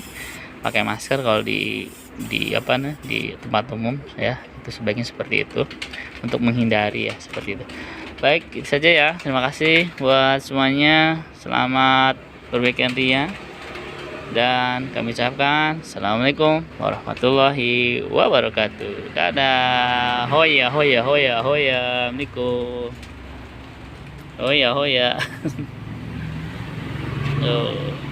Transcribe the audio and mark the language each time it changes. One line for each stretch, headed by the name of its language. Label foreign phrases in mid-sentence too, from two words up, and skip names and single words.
Indonesian: Pakai masker kalau di tempat umum ya, itu sebaiknya seperti itu untuk menghindari ya seperti itu. Baik, itu saja ya. Terima kasih buat semuanya. Selamat berweekend ya. Dan kami ucapkan
Arabic: السلام عليكم ورحمة الله وبركاته.
Indonesian: Dadah. Hoya hoya hoya hoya Miko. Hoya hoya. Yo.